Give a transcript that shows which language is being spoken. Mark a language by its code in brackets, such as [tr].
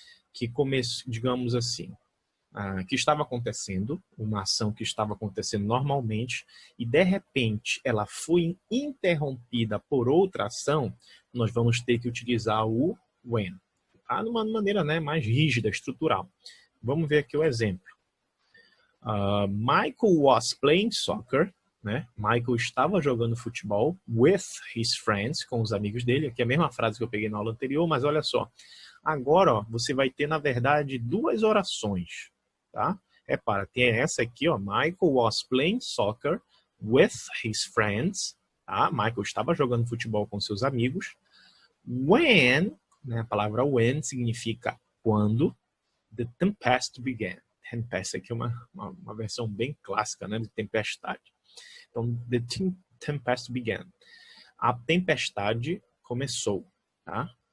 [pt] Que digamos assim, que estava acontecendo, uma ação que estava acontecendo normalmente, e de repente ela foi interrompida por outra ação, nós vamos ter que utilizar o when. De uma maneira, né, mais rígida, estrutural. Vamos ver aqui o exemplo. [en] Michael was playing soccer, né? [pt] Michael estava jogando futebol [en] with his friends, [pt] com os amigos dele. Aqui é a mesma frase que eu peguei na aula anterior, mas olha só. Agora, ó, você vai ter, na verdade, duas orações, tá? Repara, tem essa aqui, ó. [en] Michael was playing soccer with his friends, tá? [pt] Michael estava jogando futebol com seus amigos. When, né, a palavra when significa quando, [en] the tempest began. [pt] Tempest aqui é uma versão bem clássica, né, de tempestade. Então, [en] the tempest began. [pt] A tempestade começou, tá?